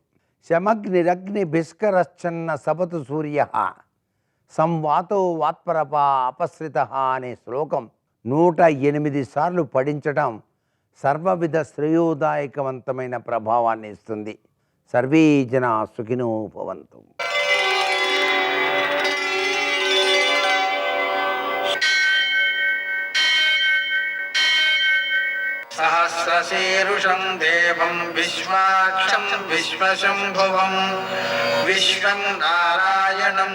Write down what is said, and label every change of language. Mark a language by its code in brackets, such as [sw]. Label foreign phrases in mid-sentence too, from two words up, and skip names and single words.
[sa] శమగ్నిరగ్ని భిస్కరశ్చన్న సపతు సూర్య సంవాతో వాత్పరప అపశ్రిత [te] అనే శ్లోకం 108 సార్లు పఠించటం సర్వవిధ శ్రేయోదాయకవంతమైన ప్రభావాన్ని ఇస్తుంది. [sa] సర్వే జనా సుఖినో భవంతు. सहस्रशीर्षं देवं विश्वाक्षं विश्वशम्भुवं विश्वं नारायणं